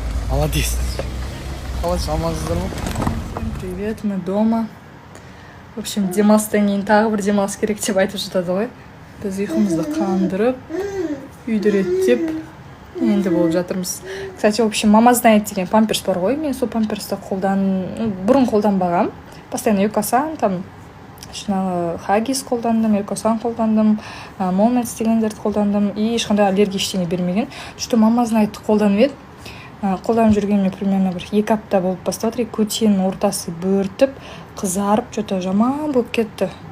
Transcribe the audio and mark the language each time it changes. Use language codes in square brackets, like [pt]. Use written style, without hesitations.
[ru] Молодец. [kk] Қалайсыз, амансыздар ма? [ru] Привет, мы дома. В общем, [kk] демалыстан кейін тағы бір демалыс керек деп айтып жатады ғой. Біз ұйқымызды қандырып, үйді реттеп, енді болып жатырмыз. [ru] Кстати, в общем, [kk] мама знает деген памперс бар ғой. Мен сол памперсті бұрын қолданбағам. [ru] Постоянно [kk] Экосан, [ru] там, [kk] Хаггис қолдандым, Экосан қолдандым, Моментс дегендерді қолдандым. И ешқандай аллергия ештеңе бермеген. [ru] Что [kk] мама знает қолданып еді. Қолданып жүргеніме [ru] примерно [kk] бір 2 апта болып бастап жатыр. Көтенің ортасы бөртіп, қызарып, [ru] что-то [kk] жаман болып кетті.